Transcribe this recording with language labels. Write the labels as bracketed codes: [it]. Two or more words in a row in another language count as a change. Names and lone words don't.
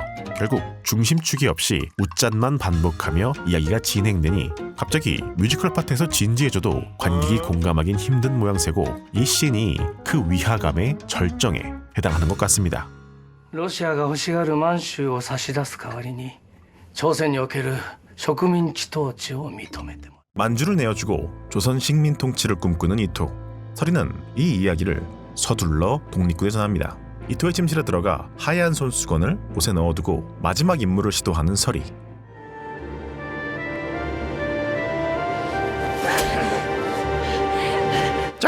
[ko] 결국 중심축이 없이 웃잔만 반복하며 이야기가 진행되니 갑자기 뮤지컬 파트에서 진지해져도 관객이 공감하긴 힘든 모양새고 이 씬이 그 위화감의 절정에 해당하는 것 같습니다. [ja] ロシアが欲しがる満州を差し出す代わりに朝鮮における植民地統治を認めても [ko] 만주를 내어주고 조선 식민 통치를 꿈꾸는 이토. 서리는 이 이야기를 서둘러 독립군에 전합니다. 이토의 침실에 들어가 하얀 손수건을 옷에 넣어두고 마지막 임무를 시도하는 서리. 짝!